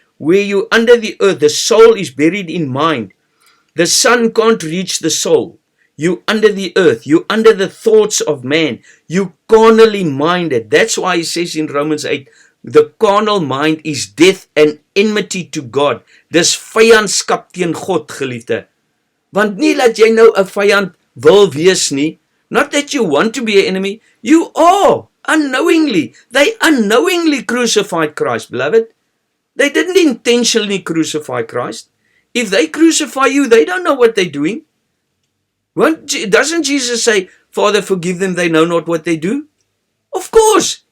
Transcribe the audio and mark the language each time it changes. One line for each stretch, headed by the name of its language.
English: Where you under the earth, the soul is buried in mind. The sun can't reach the soul. You under the earth. You under the thoughts of man. You carnally minded. That's why he says in Romans 8, the carnal mind is death and enmity to God.
Afrikaans: Dis vyandskap teen God, geliefde. Want nie dat jy nou 'n vyand wil wees nie.
English: Not that you want to be an enemy. You are unknowingly. They unknowingly crucified Christ, beloved. They didn't intentionally crucify Christ. If they crucify you, they don't know what they're doing. Doesn't Jesus say, Father, forgive them, they know not what they do? Of course.